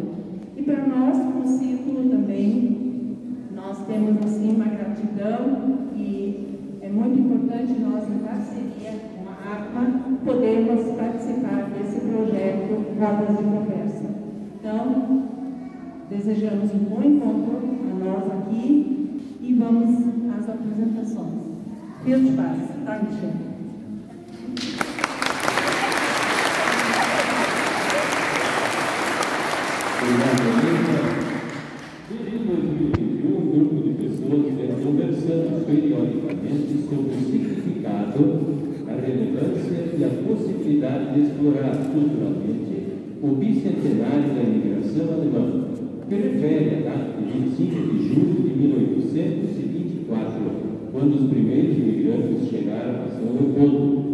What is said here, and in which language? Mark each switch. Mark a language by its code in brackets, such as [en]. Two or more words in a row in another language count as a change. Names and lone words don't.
[pt] E para nós, no Círculo também, nós temos, assim, uma gratidão e é muito importante nós, em parceria com a ACMA, podermos participar desse projeto Rodas de Conversa. Então, desejamos um bom encontro a nós aqui e vamos às apresentações. [de] Viel Spaß. Dankeschön. [pt] Desde 2021, um grupo de pessoas vem conversando periodicamente sobre o significado, a relevância e a possibilidade de explorar culturalmente o bicentenário da imigração alemã, que refere à data de 25 de julho de 1824, quando os primeiros imigrantes chegaram a São Leopoldo.